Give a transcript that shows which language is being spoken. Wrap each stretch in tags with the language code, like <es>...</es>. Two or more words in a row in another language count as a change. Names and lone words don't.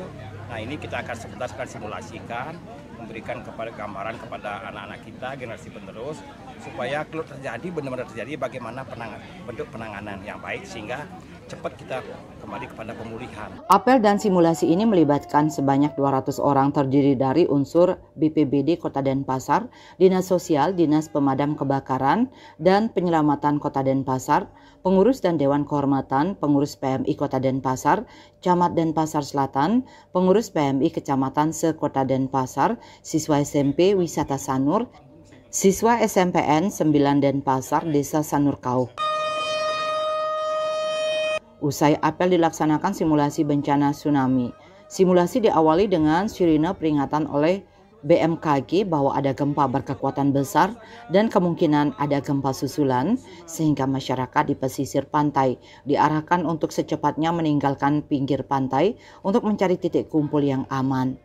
<id>Nah ini kita akan sebentar simulasikan, memberikan gambaran kepada anak-anak kita, generasi penerus, supaya kalau terjadi benar-benar terjadi bagaimana bentuk penanganan yang baik sehingga cepat kita kembali kepada pemulihan. Apel dan simulasi ini melibatkan sebanyak 200 orang terdiri dari unsur BPBD Kota Denpasar, Dinas Sosial, Dinas Pemadam Kebakaran dan Penyelamatan Kota Denpasar, pengurus dan Dewan Kehormatan Pengurus PMI Kota Denpasar, Camat Denpasar Selatan, pengurus PMI Kecamatan se-Kota Denpasar, siswa SMP Wisata Sanur, siswa SMPN 9 Denpasar, Desa Sanur Kauh. Usai apel dilaksanakan simulasi bencana tsunami. Simulasi diawali dengan sirine peringatan oleh BMKG bahwa ada gempa berkekuatan besar dan kemungkinan ada gempa susulan, sehingga masyarakat di pesisir pantai diarahkan untuk secepatnya meninggalkan pinggir pantai untuk mencari titik kumpul yang aman.</id>